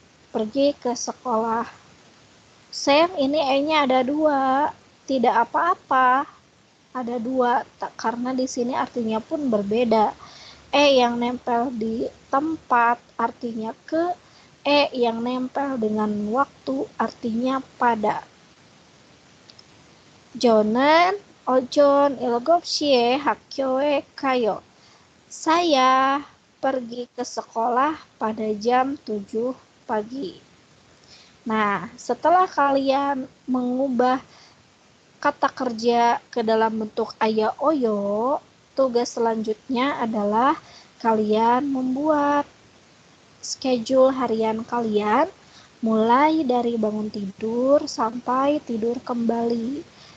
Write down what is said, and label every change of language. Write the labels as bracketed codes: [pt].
[id] Pergi ke sekolah. Sam, ini E-nya ada 2. Tidak apa-apa. Ada 2, karena di sini artinya pun berbeda. E yang nempel di tempat artinya ke, E yang nempel dengan waktu artinya pada. [ko] 저는 오전 7시에 학교에 가요. [id] Saya pergi ke sekolah pada jam 7 pagi. Nah, setelah kalian mengubah kata kerja ke dalam bentuk aya oyo, tugas selanjutnya adalah kalian membuat schedule harian kalian mulai dari bangun tidur sampai tidur kembali.